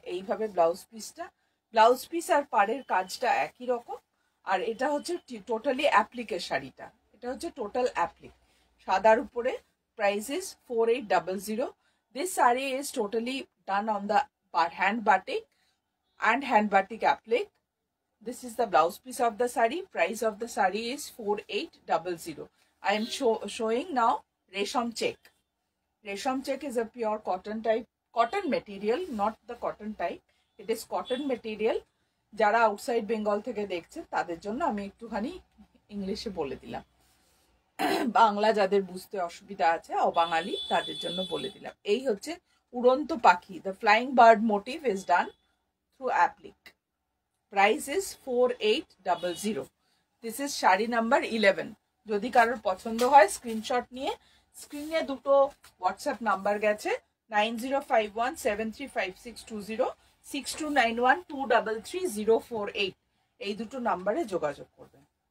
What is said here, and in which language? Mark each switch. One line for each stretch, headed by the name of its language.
Bangla: এইভাবে ব্লাউজ পিসটা, blouse piece আর পাড়ের কাজটা একই রকম। আর এটা হচ্ছে টোটালি অ্যাপ্লিকের শাড়িটা, এটা হচ্ছে টোটাল অ্যাপ্লিক সাদার উপরে।
English: Price is 4800। This sari is totally done on the hand batik and hand batik applique. This is the blouse piece of the sari. Price of the sari is 4800. I am showing now resham check. Resham check is a pure cotton type, cotton material, not the cotton type. It is cotton material.
Bangla: যারা outside Bengal থেকে দেখছেন তাদের জন্য আমি একটুখানি ইংলিশে বলে দিলাম, বাংলা যাদের বুঝতে অসুবিধা আছে অবাঙালি তাদের জন্য বলে দিলাম। এই হচ্ছে উড়ন্ত পাখি,
English: the flying bird motif is done through applique. Price is 4800. This is
Bangla: sari number 11. যদি কারোর পছন্দ হয় স্ক্রিনশট নিয়ে, স্ক্রিনে দুটো হোয়াটসঅ্যাপ নাম্বার গেছে 9051735620, 6291233048, এই দুটো নাম্বারে যোগাযোগ করবেন।